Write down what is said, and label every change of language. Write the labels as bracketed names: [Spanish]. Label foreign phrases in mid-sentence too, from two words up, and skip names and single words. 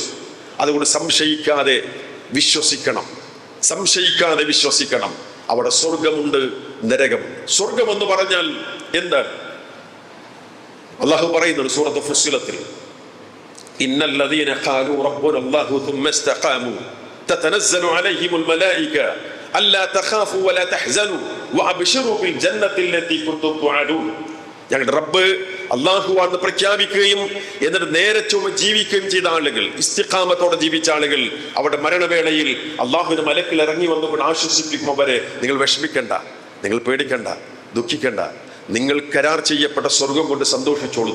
[Malayalam] അതുകൊണ്ട് സംശയിക്കാതെ വിശ്വസിക്കണം, സംശയിക്കാതെ വിശ്വസിക്കണം. അവിടെ സ്വർഗമുണ്ട്, നരകം. സ്വർഗം എന്ന് പറഞ്ഞാൽ എന്താണ്? അള്ളാഹു പറയുന്നുണ്ട് സൂറത്ത് ഫുസ്സിലത്തിൽ, [Arabic] إن الذين قالوا ربنا الله ثم استقاموا تتنزل عليهم الملائكة ألا تخافوا ولا تحزنوا وأبشروا بالجنة التي كنتم توعدون. [Malayalam] ഞങ്ങളുടെ റബ്ബ് അള്ളാഹുവാണെന്ന് പ്രഖ്യാപിക്കുകയും എന്നിട്ട് നേരെ ചൊവ്വ ജീവിക്കുകയും ചെയ്ത ആളുകൾ, ഇസ്തിഖാമത്തോടെ ജീവിച്ച ആളുകൾ, അവിടെ മരണവേളയിൽ അള്ളാഹുവിന്റെ മലക്കിൽ ഇറങ്ങി വന്നുകൊണ്ട് ആശ്വസിപ്പിക്കും അവരെ, നിങ്ങൾ വിഷമിക്കണ്ട, നിങ്ങൾ പേടിക്കണ്ട, ദുഃഖിക്കണ്ട, നിങ്ങൾ കരാർ ചെയ്യപ്പെട്ട സ്വർഗം കൊണ്ട് സന്തോഷിച്ചോളൂ.